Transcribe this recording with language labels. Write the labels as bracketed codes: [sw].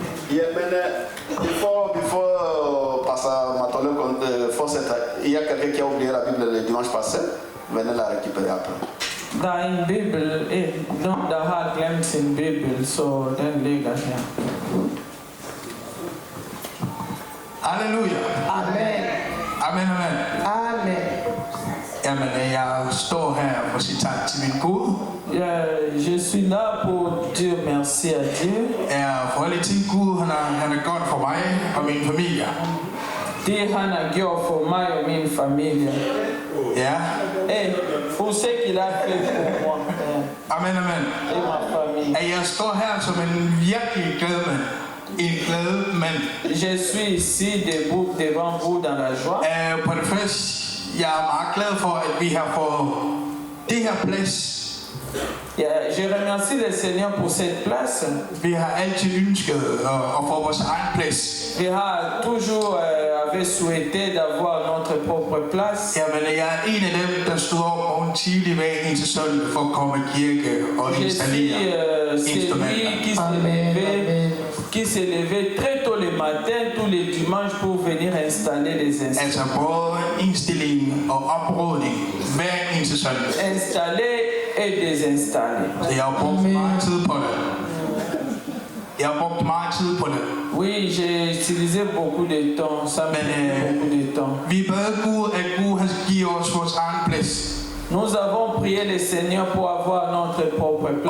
[da] Jamen, [en] before [fr] Pastor Matole [da] fortsætter, [fr] il y a quelqu'un qui a oublié la Bible le dimanche passé. Venez la récupérer après. [da] Der er en bibel, nogen der har glemt sin bibel, så den ligger her. Halleluja. Amen. Amen, amen. Amen. Jamen, jeg står her for at sige tak til min Gud. [fr] Je suis là pour dire merci à Dieu. [da] For alle ting Gud, han er godt for mig og min familie. Det han har gjort for mig og min familie. Ja. [fr] For ce qu'il a fait pour moi. Amen, amen. Et ma famille. [da] Jeg står her som en virkelig glad mand. En glad mand. [fr] Je suis ici debout devant vous dans la joie. [da] På det første, jeg er meget glad for, at vi har fået det her plads. [fr] Je remercie le Seigneur pour cette place. [da] Vi har altid ønsket at få vores egen plads. Vi har [fr] toujours souhaité d'avoir notre propre place. [da] Jamen, jeg er en af dem, der stod op morgen tidlig hver eneste søndag for at komme i kirke og installere instrumenter. [fr] Qui s'est levé qui se levait très tôt le matin, tous les dimanches, pour venir installer les instruments. [da] Altså både indstilling og oprydning hver eneste søndag. [fr] Installer et désinstaller. [da] Så jeg har brugt meget tid på det. Jeg har brugt meget tid på det. [fr] Oui, j'ai utilisé beaucoup de temps. Ça m'a pris beaucoup de temps. [da] Vi bad Gud, at Gud har givet os vores egen plads. [fr] Nous avons prié le Seigneur pour avoir notre propre place.